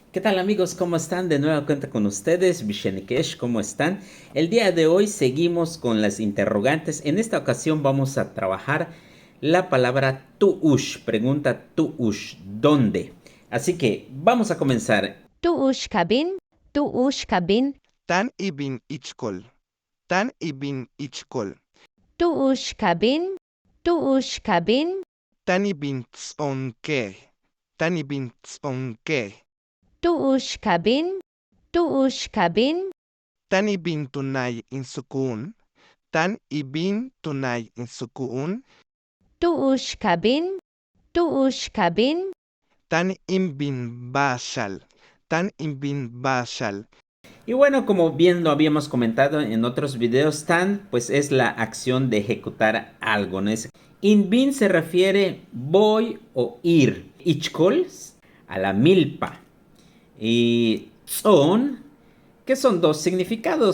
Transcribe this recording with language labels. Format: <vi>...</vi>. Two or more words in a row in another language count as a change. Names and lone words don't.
<es>¿Qué tal amigos? ¿Cómo están? De nuevo cuenta con ustedes, Vishenikesh, ¿cómo están? El día de hoy seguimos con las interrogantes. En esta ocasión vamos a trabajar la palabra tuush. Pregunta tuush, ¿dónde? Así que vamos a comenzar.</es> <hus>Tuush kabin, tuush kabin, Tan ibin ichkol. Tan ibin ichkol. tuush kabin, tuush kabin, Tan ibin tsonke. Tan ibin tsonke. tuush kabin, tuush kabin, Tan ibin tunay insukun. Tan ibin tunay insukun. tuush kabin, tuush kabin, Tan imbin bashal. Tan imbin bashal.</hus> <es>Y bueno, como bien lo habíamos comentado en otros videos, tan pues es la acción de ejecutar algo, ¿no?</es> <hus>In bin</hus> <es>se refiere voy o ir. Ichkol a la milpa. Y son, que son dos significados.</es>